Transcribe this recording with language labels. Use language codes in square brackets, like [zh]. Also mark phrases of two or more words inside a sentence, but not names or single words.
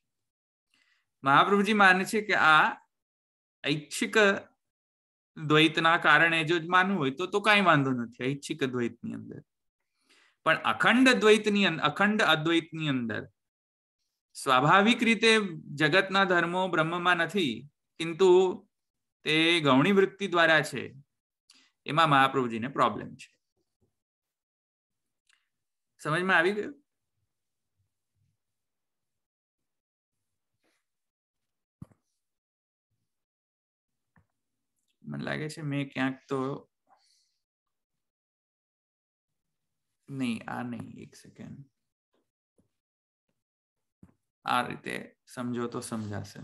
[gu] મહાપ્રભુજી માને છે કે આ ઐચ્છિક દ્વૈતના કારણે જો માનવું હોય તો કઈ વાંધો નથી ઐચ્છિક દ્વૈતની અંદર. પણ અખંડ અદ્વૈતની અંદર સ્વાભાવિક રીતે જગતના ધર્મો બ્રહ્મમાં નથી કિંતુ તે ગૌણી વૃત્તિ દ્વારા છે એમાં મહાપ્રભુજી ને પ્રૉબ્લમ છે। સમજ માં આવી ગયું? મન લાગે છે મૈં ક્યાંક તો નહીં, આ નહીં, એક સેકેંડ, આ રીતે સમજો તો સમજાશે।